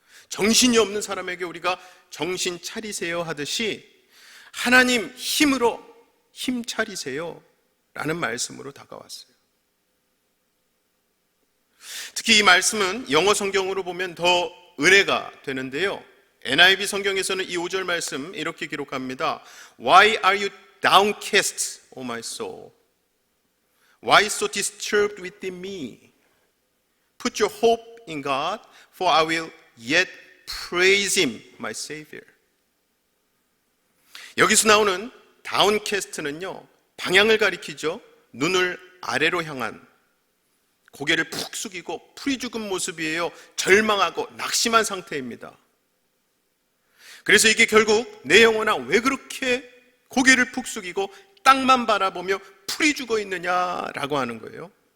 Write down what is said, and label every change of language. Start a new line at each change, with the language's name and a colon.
Korean: 정신이 없는 사람에게 우리가 정신 차리세요 하듯이 하나님 힘으로 힘 차리세요 라는 말씀으로 다가왔어요. 특히 이 말씀은 영어 성경으로 보면 더 은혜가 되는데요, NIV 성경에서는 이 5절 말씀 이렇게 기록합니다.
English: Why are you downcast, O my soul? Why so disturbed within me? Put your hope in God, for I will yet praise Him, my Savior.
Korean: 여기서 나오는 다운캐스트는요, 방향을 가리키죠. 눈을 아래로 향한, 고개를 푹 숙이고 풀이 죽은 모습이에요. 절망하고 낙심한 상태입니다. 그래서 이게 결국 내 영혼아 왜 그렇게 고개를 푹 숙이고 땅만 바라보며 풀이 죽어 있느냐라고 하는 거예요.